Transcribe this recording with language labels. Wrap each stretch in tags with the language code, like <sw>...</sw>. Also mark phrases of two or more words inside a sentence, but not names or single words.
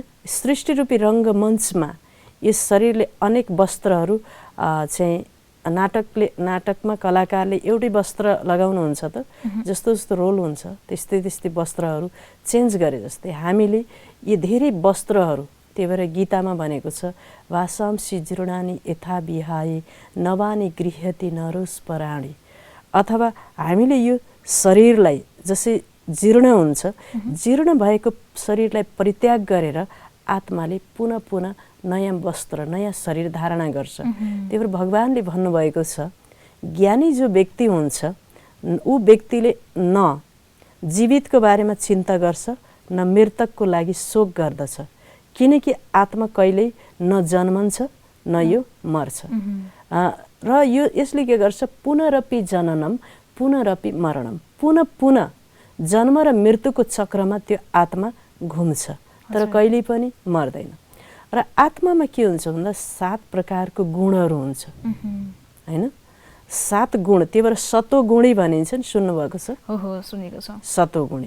<ne>सृष्टिरूपी रङ्गमञ्चमा यस शरीरले अनेक वस्त्रहरू चाहिँ नाटकमा कलाकारले एउटै वस्त्र लगाउनुहुन्छ त, जस्तो जस्तो रोल हुन्छ त्यस्तै त्यस्तै वस्त्रहरू चेन्ज गरे जस्तै हामीले यी धेरै वस्त्रहरू, त्यही भएर गीतामा भनेको छ</ne> <sa>वासांसि जीर्णानि यथा विहाय नवानि गृह्यति नरोस पराणी।</sa> <ne>अथवा हामीले यो शरीरलाई जसै जीर्ण हुन्छ, जीर्ण भएको शरीरलाई परित्याग गरेर आत्माले पुनः पुनः नयाँ वस्त्र, नयाँ शरीर धारणा गर्छ। त्यही भएर भगवानले भन्नुभएको छ, ज्ञानी जो व्यक्ति हुन्छ ऊ व्यक्तिले न जीवितको बारेमा चिन्ता गर्छ, न मृतकको लागि शोक गर्दछ, किनकि आत्मा कहिल्यै न जन्मन्छ न यो मर्छ। र यो यसले के गर्छ,</ne> <sa>पुनरपि जननम पुनरपि मरणम,</sa> <ne>पुनः पुनः जन्म र मृत्युको चक्रमा त्यो आत्मा घुम्छ, तर कहिल्यै पनि मर्दैन। र आत्मामा के हुन्छ भन्दा 7 प्रकारको गुणहरू हुन्छ हैन। 7 गुण, त्यही भएर सतोगुणी भनिन्छ नि, सुन्नुभएको छ? हो सुनेको छ। सतोगुणी</ne>